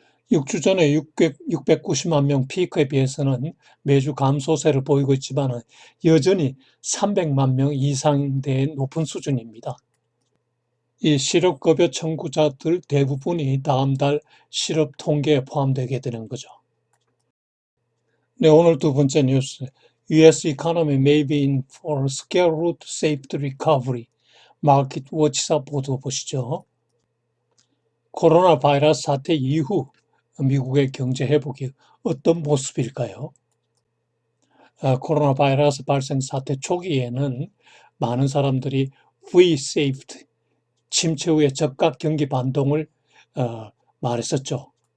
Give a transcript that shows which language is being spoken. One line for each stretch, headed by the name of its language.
Korean: 6주 전에 690만 명 피크에 비해서는 매주 감소세를 보이고 있지만 여전히 300만 명 이상의 높은 수준입니다. 이 실업급여 청구자들 대부분이 다음 달 실업 통계에 포함되게 되는 거죠. 네, 오늘 두 번째 뉴스.
English: US economy may be in for scare route safety recovery.
Korean: 마켓 워치사 보도 보시죠. 코로나 바이러스 사태 이후 미국의 경제 회복이 어떤 모습일까요? 코로나 바이러스 발생 사태 초기에는 많은 사람들이 V-shaped, 침체 후의 적각 경기 반동을 말했었죠.